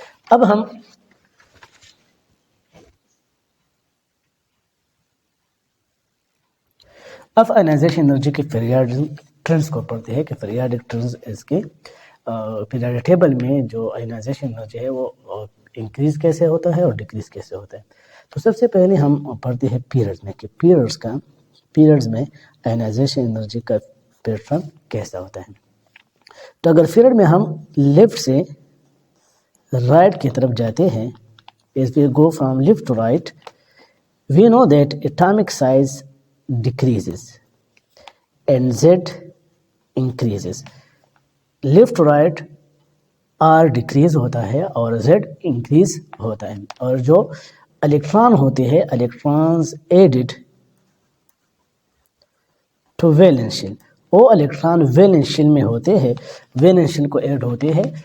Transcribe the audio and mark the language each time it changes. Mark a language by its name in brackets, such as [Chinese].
[Urdu] اب ہم ionisation energy کے پیریاڈک ٹرنز کو پڑھتے ہیں کہ پیریاڈک ٹرنز اس کے پیریاڈک ٹیبل میں جو آئنائزیشن انرجی ہے وہ انکریز کیسے ہوتا ہے اور ڈیکریز کیسے ہوتا ہے. تو سب سے پہلے ہم پڑھتے ہیں پیریڈز میں کہ پیریڈز میں آئنائزیشن انرجی کا پیٹرن کیسا ہوتا ہے. تو اگر پیریڈ میں ہم لیفٹ سے رائٹ کی طرف جاتے ہیں, [English] as we go from left to right, we know that atomic size decreases and Z increases. [Urdu] Left to right R decrease ہوتا ہے اور Z انکریز ہوتا ہے, اور جو الیکٹران ہوتے ہیں electrons added to wellness shell, وہ الیکٹران ویلنس شیل میں ہوتے ہیں, ویلنس شیل کو ایڈ ہوتے ہیں.